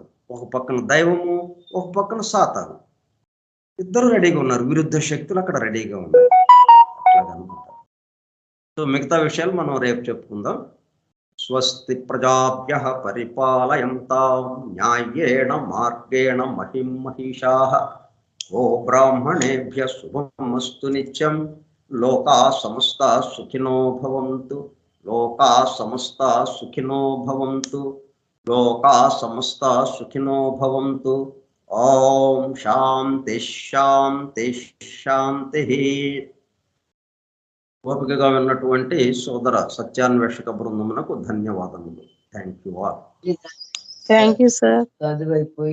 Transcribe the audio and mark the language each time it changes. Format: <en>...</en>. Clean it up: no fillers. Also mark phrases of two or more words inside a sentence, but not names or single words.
<te>ఒక పక్కన దైవము, ఒక పక్కన సాతాను, ఇద్దరు రెడీగా ఉన్నారు. విరుద్ధ శక్తులు అక్కడ రెడీగా ఉన్నాయి. అట్లాగనమాట. సో మిగతా విషయాలు మనం రేపు చెప్పుకుందాం.</te> <sa>స్వస్తి ప్రజాభ్యః పరిపాలయంతాం న్యాయేణ మార్గేణ మహిం మహిషాః. ఓ బ్రాహ్మణేభ్యః శుభమస్తు నిత్యం. లోకా సమస్తా సుఖినో భవంతు. లోకా సమస్తా సుఖినో భవంతు. లోకా సమస్తా సుఖినో భవంతు. ఓం శాంతి శాంతి శాంతి.</sa> <te>ఓపికగా విన్నటువంటి సోదర సత్యాన్వేషక బృందమునకు ధన్యవాదములు.</te> <en>thank you all. thank you sir.</en>